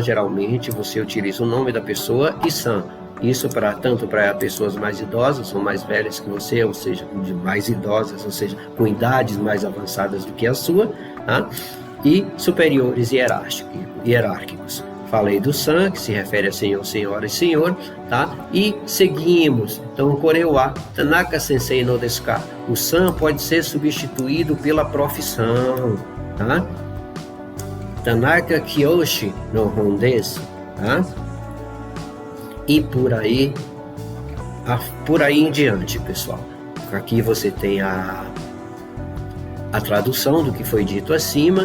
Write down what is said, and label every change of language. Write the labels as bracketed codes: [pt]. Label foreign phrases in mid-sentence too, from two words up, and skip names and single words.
[pt] Geralmente você utiliza o nome da pessoa e san. Isso tanto para pessoas mais idosas, ou mais velhas que você, ou seja, mais idosas, ou seja, com idades mais avançadas do que a sua, tá? E superiores hierárquicos. Falei do san, que se refere a senhor, senhora e senhor, tá? E seguimos. Então, [ja] これは田中先生のですか. [pt] O san pode ser substituído pela profissão, tá? [ja] 田中清の本です, tá? [pt] E por aí em diante, pessoal. Aqui você tem a tradução do que foi dito acima.